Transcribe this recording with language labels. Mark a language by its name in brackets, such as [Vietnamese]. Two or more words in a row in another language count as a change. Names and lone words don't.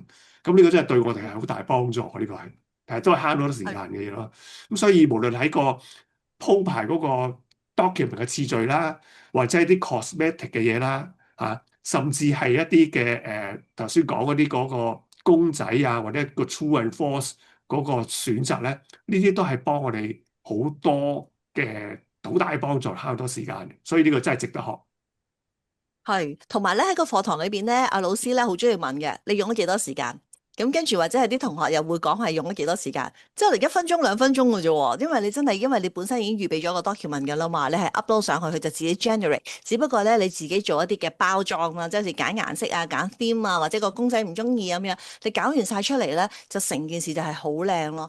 [Cantonese] 咁呢個真係對我哋係好大幫助，呢個係，但係都係慳咗好多時間嘅嘢咯。咁所以無論喺個鋪排嗰個 document 嘅次序啦，或者係啲 cosmetic 嘅嘢啦，甚至係一啲嘅頭先講嗰啲嗰個公仔啊，或者個 [English] true and false [Cantonese] 嗰個選擇咧，呢啲都係幫我哋好多嘅好大幫助，慳好多時間嘅，所以呢個真係值得學。係，同埋咧喺個課堂裏邊咧，阿老師咧好中意問嘅，你用咗幾多時間？咁跟住或者係啲同學又會講係用咗幾多時間，即係1分鐘2分鐘嘅啫喎，因為你真係因為你本身已經預備咗個 document 嘅啦嘛，你係 upload 上去佢就自己 generate，只不過咧你自己做一啲嘅包裝啦，即係揀顏色啊、揀 theme 啊，或者個公仔唔中意咁樣，你搞完晒出嚟咧，就成件事就係好靚咯。